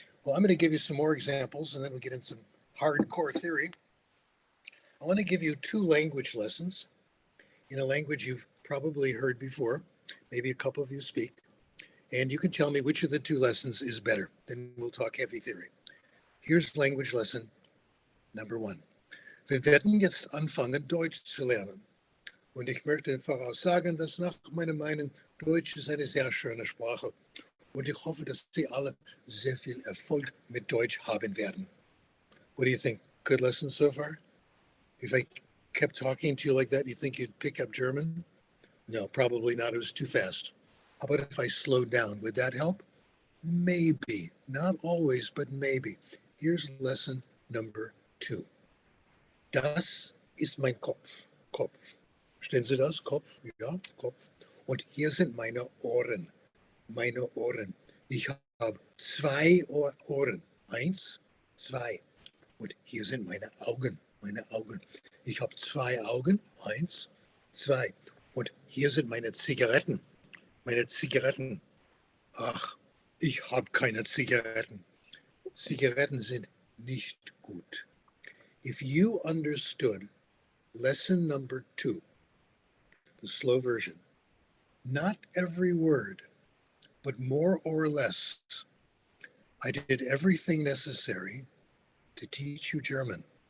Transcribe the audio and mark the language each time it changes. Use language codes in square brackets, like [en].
[en] Well, I'm going to give you some more examples, and then we'll get into some hardcore theory. I want to give you 2 language lessons in a language you've probably heard before. Maybe a couple of you speak. And you can tell me which of the 2 lessons is better. Then we'll talk heavy theory. Here's language lesson number 1. [de] Wir werden jetzt anfangen, Deutsch zu lernen. Und ich möchte voraussagen, dass nach meiner Meinung Deutsch ist eine sehr schöne Sprache. Und ich hoffe, dass Sie alle sehr viel Erfolg mit Deutsch haben werden. [en] What do you think? Good lesson so far? If I kept talking to you like that, you think you'd pick up German? No, probably not. It was too fast. How about if I slowed down? Would that help? Maybe. Not always, but maybe. Here's lesson number 2. [de] Das ist mein Kopf. Kopf. Verstehen Sie das? Kopf? Ja, Kopf. Und hier sind meine Ohren. Meine Ohren. Ich habe 2 Ohren. 1, 2. Und hier sind meine Augen. Meine Augen. Ich habe 2 Augen. 1, 2. Und hier sind meine Zigaretten. Meine Zigaretten. Ach, ich habe keine Zigaretten. Zigaretten sind nicht gut. [en] If you understood lesson number 2, the slow version, not every word, but more or less, I did everything necessary to teach you German.